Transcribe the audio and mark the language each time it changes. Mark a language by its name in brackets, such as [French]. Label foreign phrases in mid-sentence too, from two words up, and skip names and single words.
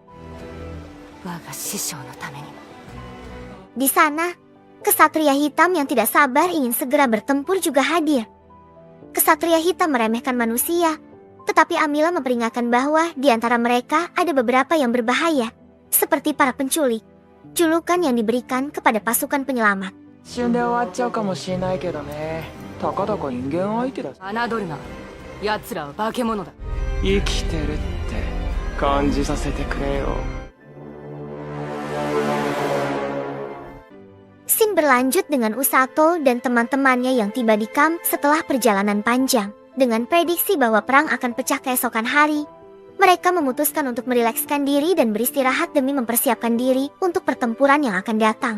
[Indonesian] Di sana, kesatria hitam yang tidak sabar ingin segera bertempur juga hadir. Kesatria hitam meremehkan manusia, tetapi Amila memperingatkan bahwa di antara mereka ada beberapa yang berbahaya, seperti para penculik. Julukan yang diberikan kepada pasukan penyelamat. [Japanese] 一瞬で終わっちゃうかもしれないけどね。たかだか人間相手だし。侮るな。奴らは化け物だ。生きてるって感じさせてくれよ。 [Indonesian] Scene berlanjut dengan Usato dan teman-temannya yang tiba di camp setelah perjalanan panjang. Dengan prediksi bahwa perang akan pecah keesokan hari, mereka memutuskan untuk merilekskan diri dan beristirahat demi mempersiapkan diri untuk pertempuran yang akan datang.